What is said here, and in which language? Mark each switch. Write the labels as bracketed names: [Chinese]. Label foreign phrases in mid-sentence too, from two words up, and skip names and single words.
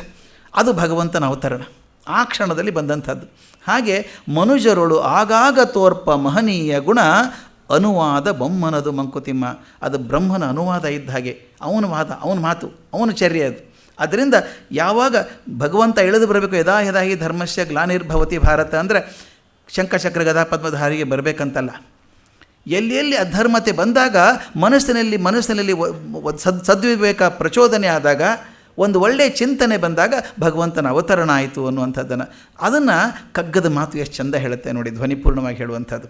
[Kannada] ಅದು ಭಗವಂತನ ಅವತರಣ, ಆ ಕ್ಷಣದಲ್ಲಿ ಬಂದಂಥದ್ದು. ಹಾಗೆ ಮನುಜರೊಳು ಆಗಾಗ ತೋರ್ಪ ಮಹನೀಯ ಗುಣ, ಅನುವಾದ ಬೊಮ್ಮನದು ಮಂಕುತಿಮ್ಮ. ಅದು ಬ್ರಹ್ಮನ ಅನುವಾದ ಇದ್ದ ಹಾಗೆ, ಅವನ ವಾದ, ಅವನ ಮಾತು, ಅವನ ಚರ್ಯೆ ಅದು. ಅದರಿಂದ ಯಾವಾಗ ಭಗವಂತ ಇಳಿದು ಬರಬೇಕು, [Sanskrit] ಯದಾ ಯದಾಹಿ ಧರ್ಮಸ್ಯ ಗ್ಲಾನಿರ್ಭವತಿ ಭಾರತ [Kannada] ಅಂದರೆ ಶಂಖಚಕ್ರ ಗದಾ ಪದ್ಮಧಾರಿಗೆ ಬರಬೇಕಂತಲ್ಲ. ಎಲ್ಲಿ ಅಧರ್ಮತೆ ಬಂದಾಗ ಮನಸ್ಸಿನಲ್ಲಿ ಸದ್ವಿವೇಕ ಪ್ರಚೋದನೆ ಆದಾಗ, ಒಂದು ಒಳ್ಳೆಯ ಚಿಂತನೆ ಬಂದಾಗ ಭಗವಂತನ ಅವತರಣ ಆಯಿತು ಅನ್ನುವಂಥದ್ದನ್ನು, ಅದನ್ನು ಕಗ್ಗದ ಮಾತು ಎಷ್ಟು ಚಂದ ಹೇಳುತ್ತೆ ನೋಡಿ, ಧ್ವನಿಪೂರ್ಣವಾಗಿ ಹೇಳುವಂಥದ್ದು.